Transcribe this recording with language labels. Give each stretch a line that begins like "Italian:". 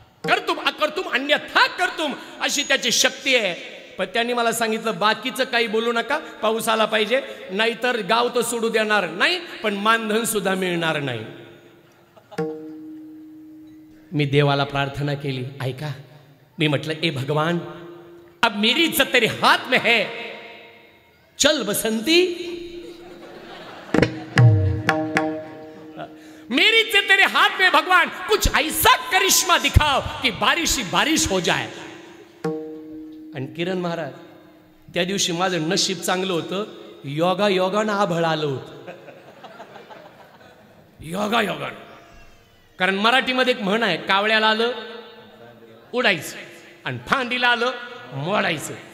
Sanskrit: करतुम अकर्तुम अन्यथा करतुम
Marathi: अशी त्याची शक्ती आहे. पण त्यांनी मला सांगितलं बाकीचं काही बोलू नका, पाऊस आला पाहिजे, नाहीतर गाव तो सोडू देणार नाही, पण मानधन सुद्धा मिळणार नाही. मी देवाला प्रार्थना केली. ऐका, मी म्हटलं
Hindi: ए भगवान, अब मेरी इज्जत तेरे हाथ में है, चल बसंती, मेरी इज्जत तेरे हाथ में भगवान, कुछ ऐसा करिश्मा दिखाओ कि बारिश ही बारिश हो जाए.
Marathi: आणि किरण महाराज त्या दिवशी माझं नशीब चांगलं होतं, योगा योगानं आभळ आलं होतं. योगा योगानं. कारण मराठीमध्ये एक म्हण आहे, कावळ्याला आलं उडायचं आणि फांदीला आलं मोडायचं.